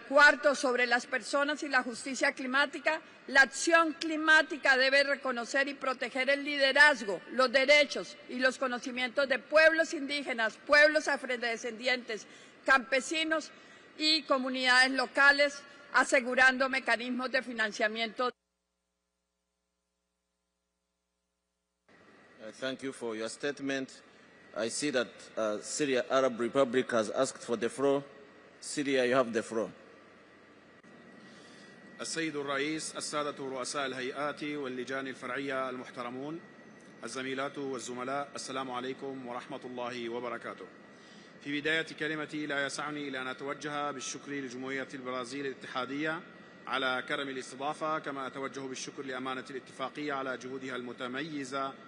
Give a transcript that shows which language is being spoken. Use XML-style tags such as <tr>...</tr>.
<es>Cuarto, sobre las personas y la justicia climática, la acción climática debe reconocer y proteger el liderazgo, los derechos y los conocimientos de pueblos indígenas, pueblos afrodescendientes, campesinos y comunidades locales, asegurando mecanismos de financiamiento.</es> <en>Thank you for your statement. I see that Syria Arab Republic has asked for the floor. Syria, you have the floor.</en> <ar>السيد الرئيس، السادة رؤساء الهيئات واللجان الفرعية المحترمون، الزميلات والزملاء، السلام عليكم ورحمة الله وبركاته. في بداية كلمتي لا يسعني إلا أن أتوجه بالشكر لجمهورية البرازيل الاتحادية على كرم الاستضافة، كما أتوجه بالشكر لأمانة الاتفاقية على جهودها المتميزة</ar>